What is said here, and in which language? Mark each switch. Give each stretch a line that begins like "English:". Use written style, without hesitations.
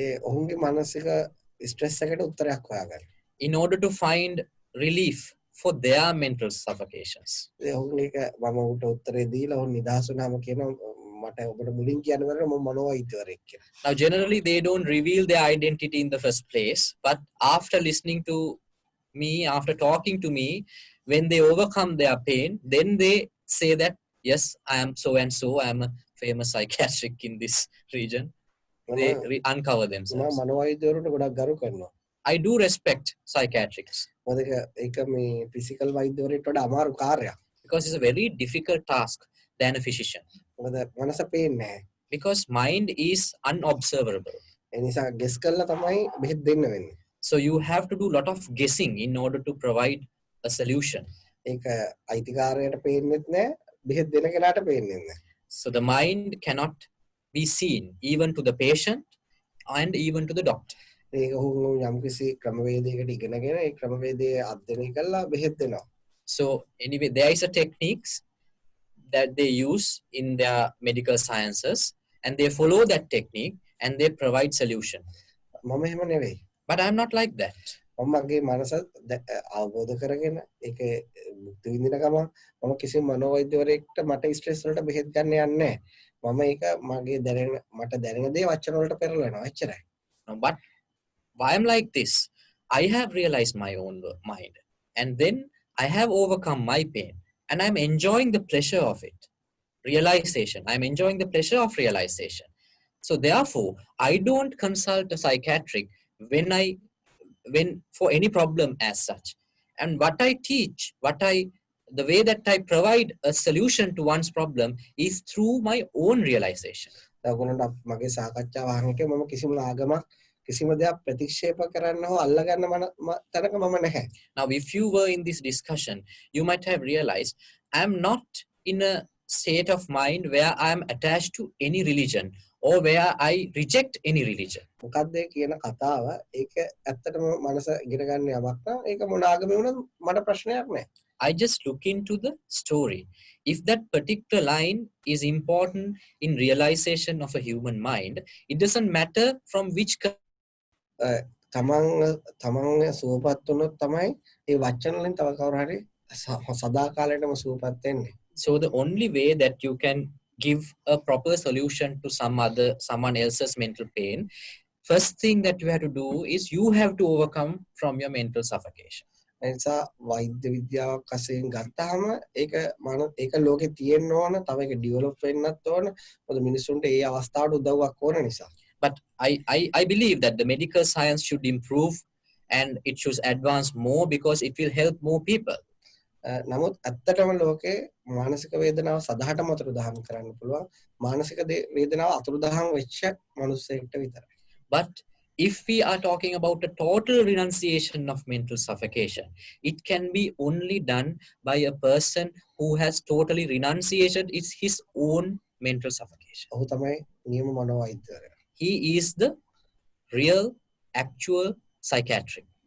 Sinhala: ඔහුගේ මානසික ස්ට්‍රෙස් එකට උත්තරයක් හොයාගන්න.
English: In order to find relief for their mental suffocations.
Sinhala: ඔහුගේ මම උට උත්තරේ දීලා ඔහු නිදහස් වුණාම කියනවා මට ඔබට මුලින් කියන්න බැරි මම මනෝවෛද්‍යවරයෙක් කියලා.
English: Now, generally, they don't reveal their identity in the first place, but after listening to me, after talking to me, when they overcome their pain, then they say that, yes, I am so and so, I am a famous psychiatric in this region. They uncover themselves.
Sinhala: මම මනෝවෛද්‍යවරුන්ට ගොඩක් ගරු කරනවා.
English: I do respect psychiatrics.
Sinhala: මොකද ඒක මේ physical වෛද්‍යවරයෙක්ට වඩා අමාරු කාර්යයක්.
English: Because it's a very difficult task than a physician.
Sinhala: මොකද මනස පේන්නේ නැහැ.
English: Because mind is unobservable.
Sinhala: ඒ නිසා ගෙස් කරලා තමයි බෙහෙත් දෙන්න වෙන්නේ.
English: So you have to do a lot of guessing in order to provide a solution.
Sinhala: ඒක අයිතිකාරයට පේන්නෙත් නැහැ, බෙහෙත් දෙන කෙනාට පේන්නේ නැහැ.
English: So the mind cannot be seen even to the patient and even to the doctor.
Sinhala: ඒක යම්කිසි ක්‍රමවේදයකට ඉගෙනගෙන ඒ ක්‍රමවේදය අධ්‍යයනය කරලා බෙහෙත් දෙනවා.
English: So anyway, there is a techniques that they use in their medical sciences, and they follow that technique and they provide solution.
Sinhala: මම එහෙම නෙවෙයි.
English: But I'm not like that.
Sinhala: මම මගේ මනස අවබෝධ කරගෙන ඒක මුක්ති විඳින ගමන් මම කිසිම මනෝවෛද්‍යවරයෙක්ට මට ස්ට්‍රෙස් වලට බෙහෙත් ගන්න යන්නේ නැහැ. මම ඒක මගේ මට දැනෙන දේ වචන වලට පෙරලනවා එච්චරයි.
English: But why I'm like this? I have realized my own mind, and then I have overcome my pain, and I'm enjoying the pleasure of it. Realization. I'm enjoying the pleasure of realization. So therefore, I don't consult a psychiatric when for any problem as such. And what I teach, the way that I provide a solution to one's problem is through my own realization.
Sinhala: මගේ සාකච්ඡාව අහන්නේ මම කිසිම ආගමක් කිසිම දෙයක් ප්‍රතික්ෂේප කරන්න හෝ අල්ලගන්න තැනක මම නැහැ.
English: Now, if you were in this discussion, you might have realized I'm not in a state of mind where I'm attached to any religion or where I reject any religion.
Sinhala: මොකක්ද කියන කතාව ඒක ඇත්තටම මනස ඉගෙන ගන්න යමක් නම් ඒක මොන ආගමේ වුණත් මට ප්‍රශ්නයක් නැහැ.
English: I just look into the story. If that particular line is important in realization of a human mind, it doesn't matter from which
Sinhala: තමන් සුවපත් වුණොත් තමයි ඒ වචන වලින් තව කවුරු හරි සදාකාලයටම සුවපත් වෙන්නේ.
English: So the only way that you can give a proper solution to someone else's mental pain, first thing that you have to do is you have to overcome from your mental suffocation.
Sinhala: එනිසා වෛද්‍ය විද්‍යාවක් වශයෙන් ගත්තාම ඒක ලෝකේ තියෙන්න ඕන, තව ඒක ඩෙවලොප් වෙන්නත් ඕන. මොකද මිනිස්සුන්ට ඒ අවස්ථාවට උදව්වක් ඕන නිසා.
English: But I believe that the medical science should improve and it should advance more because it will help more people.
Sinhala: නමුත් ඇත්තටම ලෝකේ මානසික වේදනාව සදාටම අතුරුදහන් කරන්න පුළුවන්. මානසික වේදනාව අතුරුදහන් වෙච්ච මිනිස්සෙක්ට විතරයි.
English: But if we are talking about a total renunciation of mental suffocation, it can be only done by a person who has totally renunciated his own mental suffocation.
Sinhala: ඔහු තමයි නියම මනෝවෛද්‍යවරයා.
English: He is the real, actual psychiatric.